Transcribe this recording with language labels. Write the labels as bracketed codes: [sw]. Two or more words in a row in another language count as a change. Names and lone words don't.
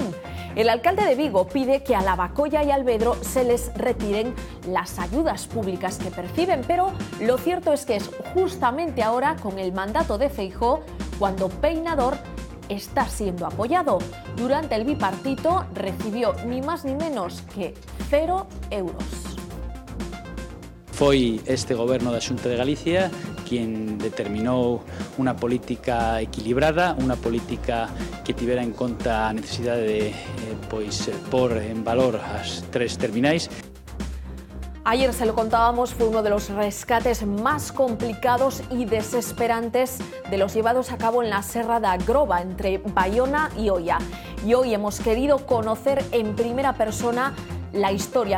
[es] El alcalde de Vigo pide que a Lavacolla y Alvedro se les retiren las ayudas públicas que perciben, pero lo cierto es que es justamente ahora, con el mandato de Feijóo, cuando Peinador está siendo apoyado. Durante el bipartito recibió ni más ni menos que 0 euros. [gl] Foi este goberno da Xunta de Galicia quien determinou unha política equilibrada, unha política que tivera en conta a necesidade de pôr en valor as 3 terminais. [es] Ayer se lo contábamos, fue uno de los rescates más complicados y desesperantes de los llevados a cabo en la Serra da Groba, entre Baiona y Oia. Y hoy hemos querido conocer en primera persona la historia.